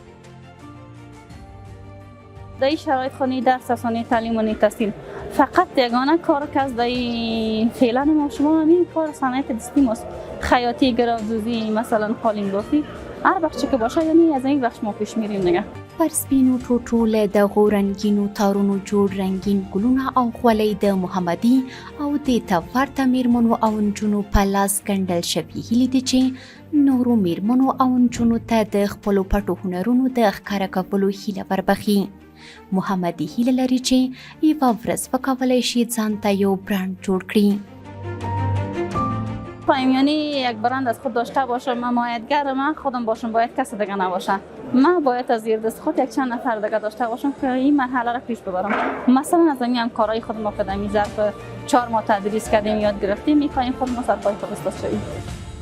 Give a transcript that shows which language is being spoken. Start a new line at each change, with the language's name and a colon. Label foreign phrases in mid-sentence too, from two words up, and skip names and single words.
Persian: در این شرایط خانی درس رسانی تعلیم و تحصیل فقط یگانه کار که از فعلا ما شما همین کار صنعت دستی ماست. خیاطی، گراف‌دوزی، مثلا قالین بافی، هر بخشی که باشه یعنی از این بخش ما پیش میریم دیگه.
Pashto: پر سپینو ټوټو له دغو رنګینو تارونو جوړ رنګین ګلونه او خولۍ د محمدي او د ته ورته میرمنو او نجونو په لاس ګنډل شوي هیلې دي چې نورو میرمنو او نجونو ته د خپلو پټو هنرونو د ښکاره کولو هیله وربخي. محمدي هیله لري چې یوه ورځ وکولی شي ځان ته یو برند جوړ کړي.
Persian: یعنی یک برند از خود داشته باشم، حمایتگر من خودم باشم، باید کسی دیگه نباشه. من باید از زیر دست خود یک چند نفر دیگه داشته باشم که این مرحله را پیش ببرم. مثلا از این هم کارهای خود ما که در ظرف 4 ماه تدریس کردیم، یاد گرفتیم، میخوایم خود ما سرپای خود استاد شویم.